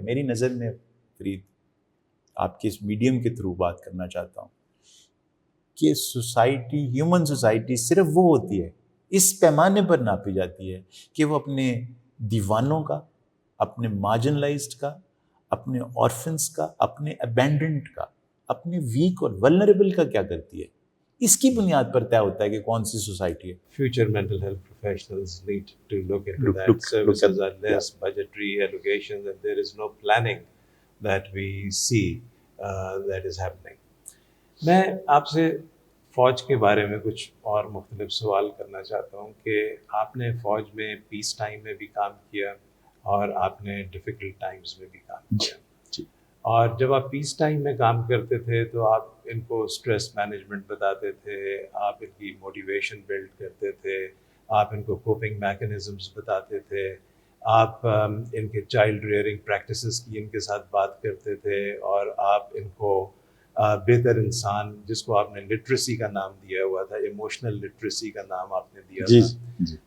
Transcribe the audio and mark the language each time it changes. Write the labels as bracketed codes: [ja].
[ur] میری نظر میں فرید, آپ کے اس میڈیم کے تھرو بات کرنا چاہتا ہوں کہ سوسائٹی, ہیومن سوسائٹی صرف وہ ہوتی ہے, اس پیمانے پر ناپی جاتی ہے کہ وہ اپنے دیوانوں کا, اپنے مارجنلائزڈ کا, اپنے آرفنس کا, اپنے ابینڈنڈ کا, اپنے ویک اور ولنریبل کا کیا کرتی ہے. اس کی بنیاد پر طے ہوتا ہے کہ کون سی سوسائٹی ہے. [en] Future mental health professionals need to look into that. Services are less, budgetary allocations, and there is no planning that we see that is happening. [ur] میں آپ سے فوج کے بارے میں کچھ اور مختلف سوال کرنا چاہتا ہوں کہ آپ نے فوج میں پیس ٹائم میں بھی کام کیا اور آپ نے ڈیفیکلٹ ٹائمز میں بھی کام کیا. اور جب آپ پیس ٹائم میں کام کرتے تھے تو آپ ان کو اسٹریس مینجمنٹ بتاتے تھے, آپ ان کی موٹیویشن بلڈ کرتے تھے, آپ ان کو کوپنگ میکانزمس بتاتے تھے, آپ ان کے چائلڈ ریئرنگ پریکٹسز کی ان کے ساتھ بات کرتے تھے, اور آپ ان کو بہتر انسان, جس کو آپ نے لٹریسی کا نام دیا ہوا تھا, ایموشنل لٹریسی کا نام آپ نے دیا تھا.